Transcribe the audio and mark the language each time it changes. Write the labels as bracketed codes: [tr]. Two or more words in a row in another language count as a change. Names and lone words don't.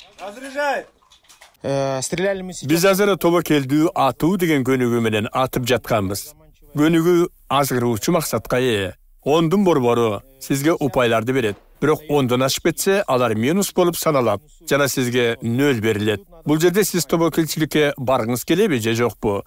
[ru] Разряжай! Стреляли мы сейчас. [ky] Biz azara тобокелдүү атуу деген көнүгүү менен атып жатканбыз. Көнүгүү азгыруучу максатка ээ. Ондун борбору сизге упайларды берет. Бирок ондон ашып кетсе, алар минус болуп саналат жана сизге 0 берилет. Бул жерде сиз тобокелчиликке баргыңыз келеби же жокпу?